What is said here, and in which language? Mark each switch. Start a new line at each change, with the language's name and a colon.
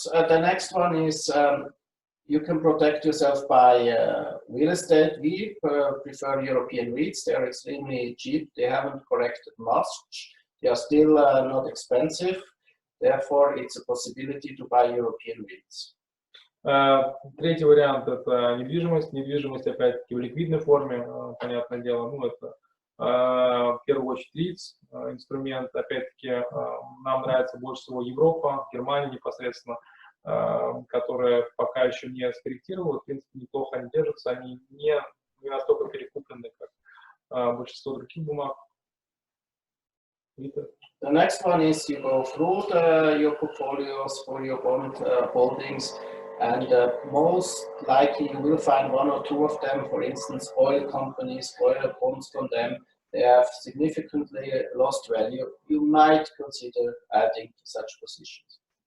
English: The next one is you can protect yourself by real estate. We prefer European REITs. They are extremely cheap. They haven't corrected much. They are still not expensive. Therefore, it's a possibility to buy European REITs.
Russian: Третий вариант — это недвижимость. Недвижимость, опять-таки, в ликвидной форме, понятное дело. Ну, это в первую очередь РИЦ, инструмент. Опять-таки, нам нравится больше всего Европа, Германия непосредственно, которая пока еще не скорректировала. В принципе, неплохо они держатся. Они не настолько перекуплены, как большинство других бумаг.
English: The next one is you go through your portfolios for your bond holdings, and most likely you will find one or two of them, for instance, oil companies, oil bonds from them. they have significantly lost value, you might consider adding to such positions.